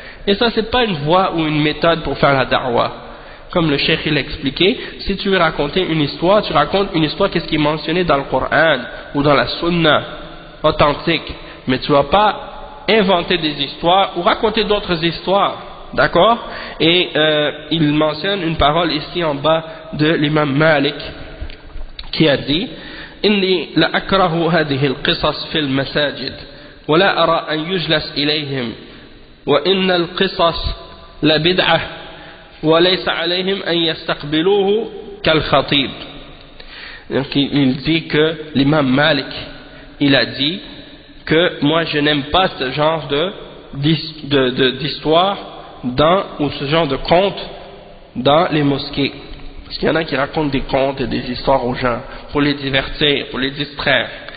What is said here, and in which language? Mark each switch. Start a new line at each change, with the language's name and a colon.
French: Et ça, c'est pas une voie ou une méthode pour faire la da'wah. Comme le cheikh il a expliqué, si tu veux raconter une histoire, tu racontes une histoire qu'est-ce qui est mentionné dans le Coran ou dans la Sunna authentique, mais tu ne vas pas inventer des histoires ou raconter d'autres histoires, d'accord? Et il mentionne une parole ici en bas de l'imam Malik qui a dit
Arabic: إني لأكره هذه القصص في المساجد ولا أرى أن يجلس إليهم وإن القصص لبدعة وليس عليهم أن يستقبلوه كالخطيب.
French: Donc il dit que l'imam Malik il a dit que moi je n'aime pas ce genre d'histoire ou ce genre de conte dans les mosquées, Parce qu'il y en a qui racontent des contes et des histoires aux gens pour les divertir, pour les distraire.